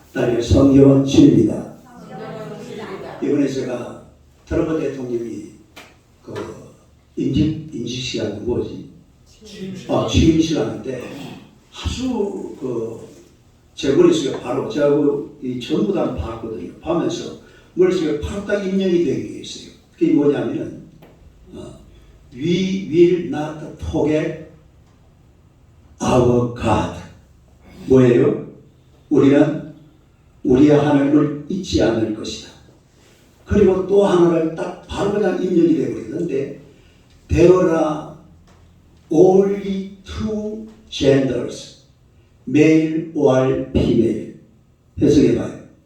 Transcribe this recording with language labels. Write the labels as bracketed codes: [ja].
[ko] 따라서 성경은 진리다. 이번에 제가 트럼프 대통령이 그 임시시간 뭐지? 취임식하는데 아주 제 머릿속에 바로 제가 이 전부 다 봤거든요. 보면서 머릿속에 바로 딱 입력이 되게 돼 있어요. 그게 뭐냐면은 [en] We will not forget our God. [ko] 뭐예요? 우리는 우리의 하나님을 잊지 않을 것이다. 그리고 또 하나를 딱 바로 그냥 입력이 되고 있는데 [en] There are only two genders, male or female. [ko] 해석해봐요.